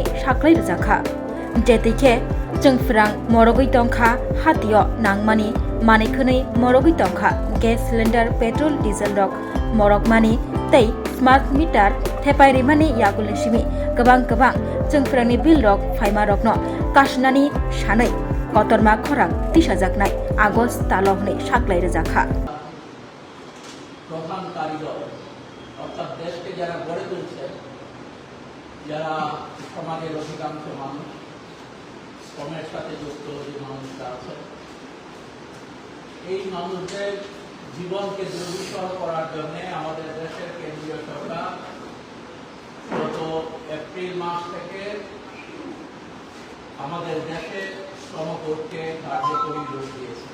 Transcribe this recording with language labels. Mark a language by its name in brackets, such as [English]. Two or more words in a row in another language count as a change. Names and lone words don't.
[Kok Borok] साख्लै रोजाखा जेतैखे जोंफोरां मरगै तंखा हातिय नांमानि मानिखनै मरगै तंखा [English] gas cylinder petrol diesel [Kok Borok] रक मरगमानि तै [English] smart meter [Kok Borok] थेपायरिमानि यागुलसिमि गोबां जोंफोरांनि बिल रक फाइमा रकनो काशनानि सानै कतरमा खरां तिसाजागनाय आगस्ट ताल हनै साख्लै रोजाखा [Bangla] প্রধান কারিগর অর্থাৎ দেশকে যারা গড়ে তুলছে যারা সমাজের অধিকাংশ মানুষ শ্রমের সাথে যুক্ত যে মানুষরা আছে এই মানুষদের জীবনকে দুর্বিষহ করার জন্য আমাদের দেশের কেন্দ্রীয় সরকার গত এপ্রিল মাস থেকে আমাদের দেশে শ্রম কোডকে কার্যকরী রূপ দিয়েছে